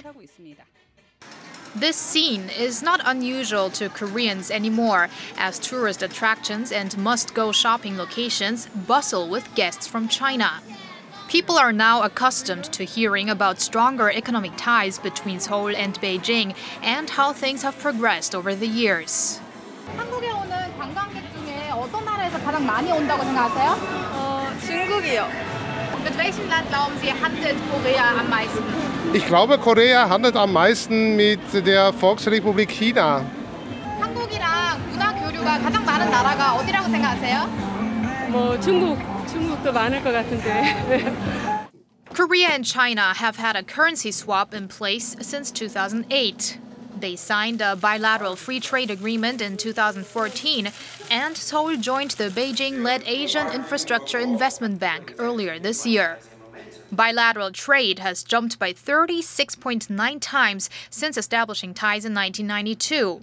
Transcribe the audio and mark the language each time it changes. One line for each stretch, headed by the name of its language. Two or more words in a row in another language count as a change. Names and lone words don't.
English: This scene is not unusual to Koreans anymore, as tourist attractions and must-go shopping locations bustle with guests from China. People are now accustomed to hearing about stronger economic ties between Seoul and Beijing and how things have progressed over the years.
Korean: 한국에 오는 관광객 중에 어떤 나라에서 가장 많이 온다고 생각하세요? 중국이요.
German: Mit welchem Land glauben Sie, handelt Korea am meisten? Ich glaube, Korea handelt am meisten mit der Volksrepublik China.
Korean: 한국이랑 문화 교류가 가장 많은 나라가 어디라고 생각하세요? 중국도 많을 것 같은데.
English: Korea and China have had a currency swap in place since 2008. They signed a bilateral free trade agreement in 2014, and Seoul joined the Beijing-led Asian Infrastructure Investment Bank earlier this year. Bilateral trade has jumped by 36.9 times since establishing ties in 1992.